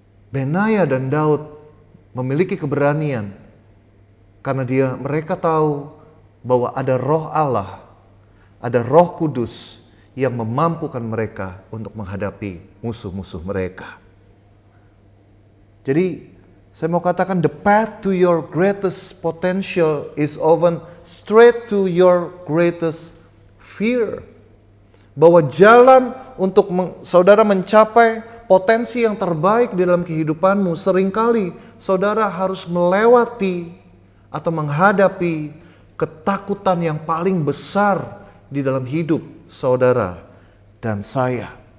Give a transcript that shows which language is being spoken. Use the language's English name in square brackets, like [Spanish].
[Indonesian] Benaya dan Daud memiliki keberanian karena mereka tahu bahwa ada roh Allah, ada Roh Kudus yang memampukan mereka untuk menghadapi musuh-musuh mereka. Jadi saya mau katakan [English] the path to your greatest potential is often straight to your greatest fear. [Indonesian] Bahwa jalan untuk saudara mencapai potensi yang terbaik di dalam kehidupanmu, seringkali saudara harus melewati atau menghadapi ketakutan yang paling besar di dalam hidup saudara dan saya.